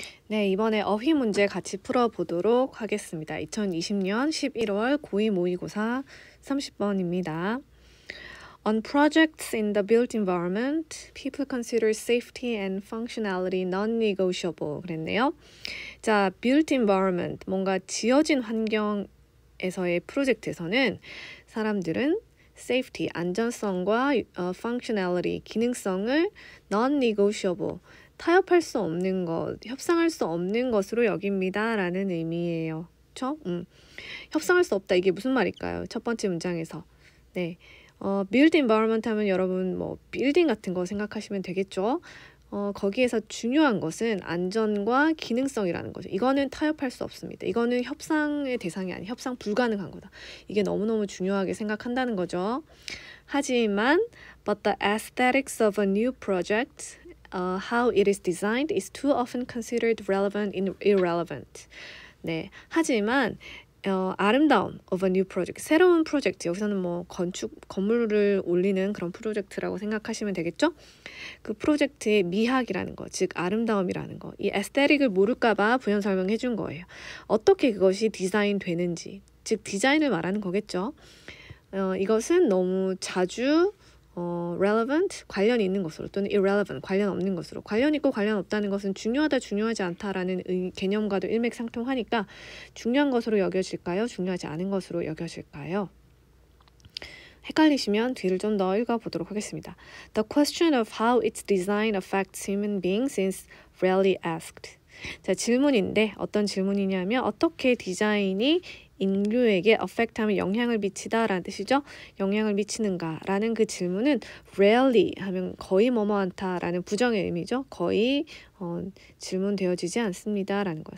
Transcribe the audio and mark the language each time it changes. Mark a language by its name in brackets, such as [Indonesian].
[Korean] 네, 이번에 어휘 문제 같이 풀어보도록 하겠습니다. 2020년 11월 고2 모의고사 30번입니다. [English] On projects in the built environment, people consider safety and functionality non-negotiable [Korean] 그랬네요. 자, built environment, 뭔가 지어진 환경에서의 프로젝트에서는 사람들은 safety, 안전성과 functionality, 기능성을 non-negotiable, 타협할 수 없는 것, 협상할 수 없는 것으로 여깁니다. 라는 의미예요. 그쵸? 협상할 수 없다. 이게 무슨 말일까요? 첫 번째 문장에서. 네. built environment 하면 여러분 뭐 빌딩 같은 거 생각하시면 되겠죠? 거기에서 중요한 것은 안전과 기능성이라는 거죠. 이거는 타협할 수 없습니다. 이거는 협상의 대상이 아니, 협상 불가능한 거다. 이게 너무너무 중요하게 생각한다는 거죠. 하지만, [English] but the aesthetics of a new project, how it is designed is too often considered relevant and irrelevant. [Korean] 네, 하지만 아름다움 [English] of a new project, [Korean] 새로운 프로젝트, 여기서는 뭐 건물을 올리는 그런 프로젝트라고 생각하시면 되겠죠? 그 프로젝트의 미학이라는 거, 즉 아름다움이라는 거, 이 에스테틱을 모를까봐 부연 설명해 준 거예요. 어떻게 그것이 디자인 되는지, 즉 디자인을 말하는 거겠죠? 이것은 너무 자주 relevant, 관련 있는 것으로 또는 irrelevant, 관련 없는 것으로, 관련 있고 관련 없다는 것은 중요하다, 중요하지 않다라는 개념과도 일맥상통하니까 중요한 것으로 여겨질까요? 중요하지 않은 것으로 여겨질까요? 헷갈리시면 뒤를 좀 더 읽어보도록 하겠습니다. [English] The question of how its design affects human beings is rarely asked. [Korean] 자, 질문인데 어떤 질문이냐면 어떻게 디자인이 인류에게 affect하면 영향을 미치다라는 뜻이죠. 영향을 미치는가라는 그 질문은 rarely 하면 거의 뭐뭐 않다라는 부정의 의미죠. 거의 질문되어지지 않습니다라는 거예요.